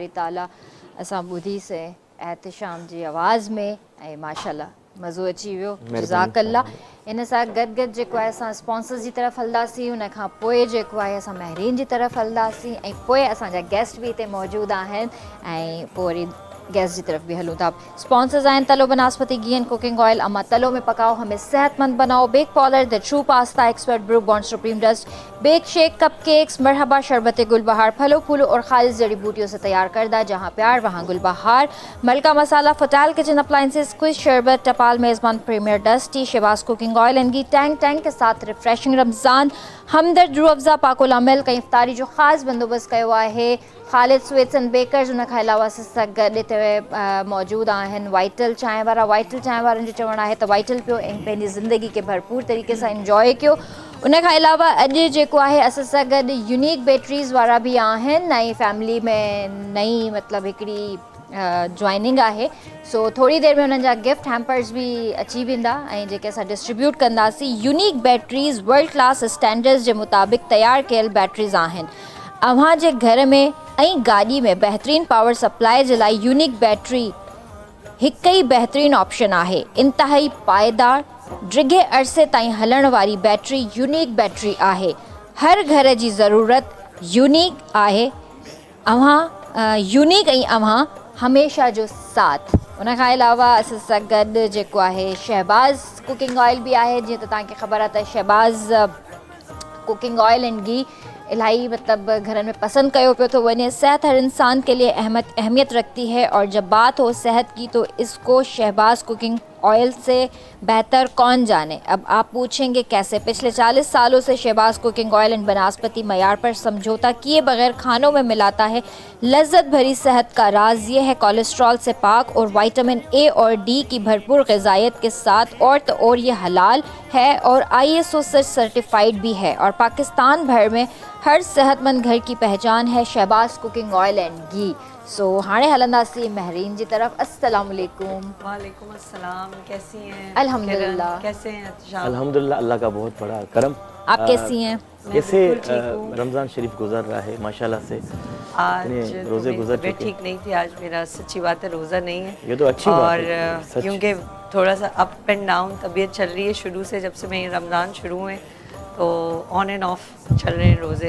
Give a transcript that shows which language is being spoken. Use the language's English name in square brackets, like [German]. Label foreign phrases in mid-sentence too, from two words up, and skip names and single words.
[Sindhi] ताला असां ॿुधी से एहतिशाम जी आवाज़ में ऐं माशाल्लाह मज़ो अची वियो जज़ाकल्ला। इन सां गॾु गॾु जेको आहे असां स्पॉन्सर्स जी तरफ़ हलंदासीं, उन खां पोइ जेको आहे असां महरीन जी तरफ़ हलंदासीं ऐं पोइ असांजा गेस्ट बि हिते मौजूदु आहिनि ऐं पोइ वरी गैस [Urdu] की तरफ भी [Sindhi] हलूँ था। स्पॉन्सर्स आहिनि तलो [English] banaspati ghee and cooking oil, [Urdu] اماں تلو میں پکاؤ ہمیں صحت مند بناؤ, [Sindhi] बेक पाउडर [English] the true pasta expert [Sindhi] ब्रू बॉन्ड सुप्रीम डस्ट, बेक शेक कप केक्स मरहबा शरबत गुलबहार [Urdu] پھلوں پھولوں اور خالص جڑی بوٹیوں سے تیار کردہ، جہاں پیار وہاں گلبہار, [Sindhi] मलका मसाला, फटाल [English] kitchen appliances, [Sindhi] क्विज शरबत, टपाल मेज़बान प्रीमियर डस्ट टी, शहबाज कुकिंग ऑयल एंड घी, टैंक [Urdu] ٹینک کے ساتھ ریفریشنگ رمضان, [Sindhi] हमदर्द रू अफ़ज़ा पाकुला [English] मिल्क [Sindhi] ऐं इफ्तारी जो ख़ासि बंदोबस्त कयो आहे। ख़ालिद स्वीट्स एंड बेकर्स, उन खां अलावा सां गॾु हिते मौजूदु आहिनि वाइटल चांहि वारा। वाइटल चांहि वारनि जो चवणु आहे त वाइटल पियो ऐं पंहिंजी ज़िंदगी खे भरपूर तरीक़े सां इंजॉय कयो। उन खां अलावा अॼु जेको आहे असां सां गॾु यूनिक बैटरीज़ वारा बि आहिनि ऐं फैमिली में नई मतिलबु हिकिड़ी जॉइनिंग आहे, सो थोरी देरि में हुननि जा [English] gift hampers [Sindhi] बि अची वेंदा ऐं जेके असां डिस्ट्रीब्यूट कंदासीं। यूनिक बैटरीज़ [English] world class standards [Sindhi] जे मुताबिक़ तयारु कयल बैटरीज़ आहिनि। अव्हां जे घर में ऐं गाॾी में बहितरीन [English] power supply [Sindhi] जे लाइ यूनिक बैटरी हिकु ई बहितरीन ऑप्शन आहे। इंतहाई पाइदार डिघे अरसे ताईं हलण वारी बैटरी यूनिक बैटरी आहे। हर घर जी ज़रूरत यूनिक आहे। अव्हां यूनिक ऐं अव्हां हमेशा जो साथ। उन खां अलावा असां सां गॾु जेको आहे शहबाज़ कुकिंग ऑयल बि आहे। जीअं त तव्हांखे ख़बर आहे त शहबाज़ कुकिंग ऑयल एंड घी इलाही मतलब घरन में पसंद कयो पियो तो वने। [Urdu] صحت ہر انسان کے لیے اہمیت رکھتی ہے اور جب بات ہو صحت کی تو اس کو شہباز کوکنگ آئل سے بہتر کون جانے. اب آپ پوچھیں گے کیسے? پچھلے 40 سالوں سے شہباز کوکنگ آئل اینڈ بناسپتی معیار پر سمجھوتہ کیے بغیر کھانوں میں ملاتا ہے. لذت بھری صحت کا راز یہ ہے کولیسٹرول سے پاک اور وٹامن اے اور ڈی کی بھرپور غذائیت کے ساتھ اور تو اور یہ حلال ہے اور ISO سرٹیفائیڈ بھی ہے اور پاکستان بھر میں ہر صحت مند گھر کی پہچان ہے شہباز کوکنگ آئل اینڈ گھی. [Sindhi] सो हाणे हलंदासीं महरीन जी तरफ। अस्सलाम वालेकुम। [Urdu] وعلیکم السلام۔ کیسی ہیں? الحمدللہ. کیسے ہیں اتیشا? الحمدللہ، اللہ کا بہت بڑا کرم. آپ کیسی ہیں? کیسے رمضان شریف گزر رہا ہے ماشاءاللہ سے? آج روزے گزر چکے? ٹھیک نہیں تھی آج، میرا سچی بات ہے روزہ نہیں ہے. یہ تو اچھی بات ہے اور کیونکہ تھوڑا سا [English] up and down [Urdu] طبیعت چل رہی ہے شروع سے، جب سے میں رمضان شروع ہوئے تو [English] on and off [Urdu] چل رہے ہیں روزے.